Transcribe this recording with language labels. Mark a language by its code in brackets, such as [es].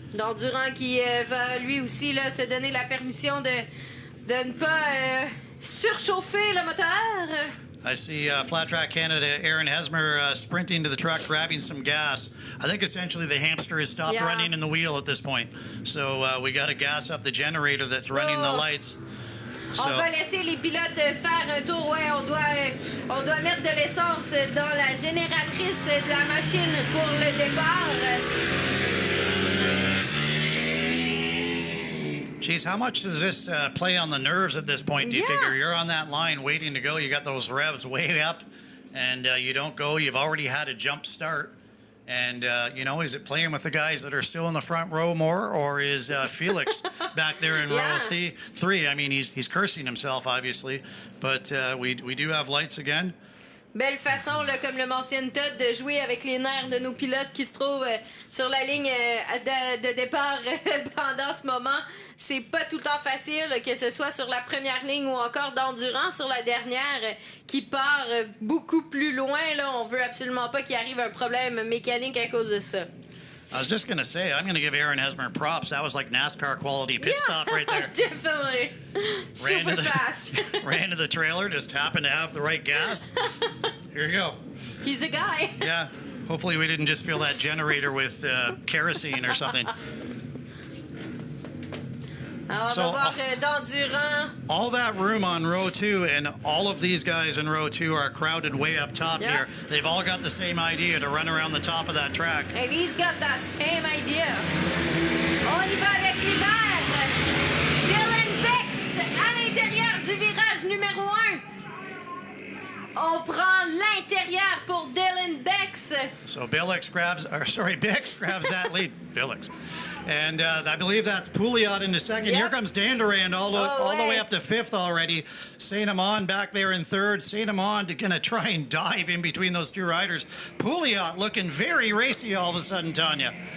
[fr] D'Endurant qui va lui aussi là, se donner la permission de ne pas surchauffer le moteur. [en] I see Flat Track Canada, Aaron Hesmer sprinting to the truck, grabbing some gas. I think essentially the hamster has stopped running in the wheel at this point. So we got to gas up the generator that's running the lights. So. On va laisser les pilotes faire un tour. Ouais, on doit mettre de l'essence dans la génératrice de la machine pour le départ. Geez, how much does this play on the nerves at this point? Do you figure you're on that line waiting to go? You got those revs way up, and you don't go. You've already had a jump start. And, is it playing with the guys that are still in the front row more, or is Felix back there in row three? I mean, he's cursing himself, obviously, but we do have lights again. [fr] Belle façon, là, comme le mentionne Todd, de jouer avec les nerfs de nos pilotes qui se trouvent sur la ligne de départ pendant ce moment. C'est pas tout le temps facile, que ce soit sur la première ligne ou encore d'endurance sur la dernière qui part beaucoup plus loin. Là, on veut absolument pas qu'il arrive un problème mécanique à cause de ça. [en] I was just going to say, I'm going to give Aaron Hesmer props. That was like NASCAR quality pit stop right there. Definitely. Super fast. Ran to the trailer, just happened to have the right gas. Here you go. He's a guy. Yeah. Hopefully we didn't just fill that generator with kerosene or something. [fr] Alors, on va voir d'endurant. [en] All that room on row 2, and all of these guys in row 2 are crowded way up top here. They've all got the same idea to run around the top of that track. And he's got that same idea. [fr] On y va avec les verts. Dylan Bex à l'intérieur du virage numéro 1. On prend l'intérieur pour Dylan Bex. [en] So Bex grabs that lead. Billix. And I believe that's Pouliot in the second. Here comes Dandurand all the way up to 5th already. St. Amand back there in 3rd. St. Amand going to try and dive in between those two riders. Pouliot looking very racy all of a sudden, Tanya.